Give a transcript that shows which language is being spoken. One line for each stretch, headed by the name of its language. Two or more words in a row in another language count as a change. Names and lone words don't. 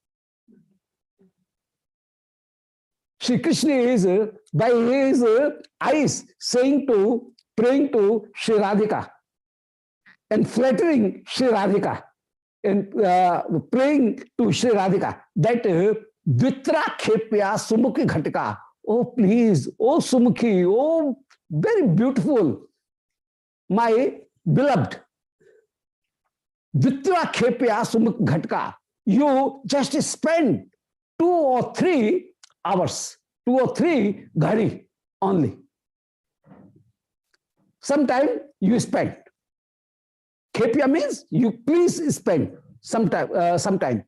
English: Shri Krishna is by his eyes praying to Shri Radhika and flattering Shri Radhika and praying to Shri Radhika that
Sanskrit: Dvitra khepya sumukhi ghatka.
English: Oh please, oh Sumukhi, oh very beautiful, my beloved.
Sanskrit: Dvitra khepya sumukhi ghatka.
English: You just spend 2 or 3 hours, 2 or 3 ghari only. Sometime you spend. Khepya means you please spend sometime.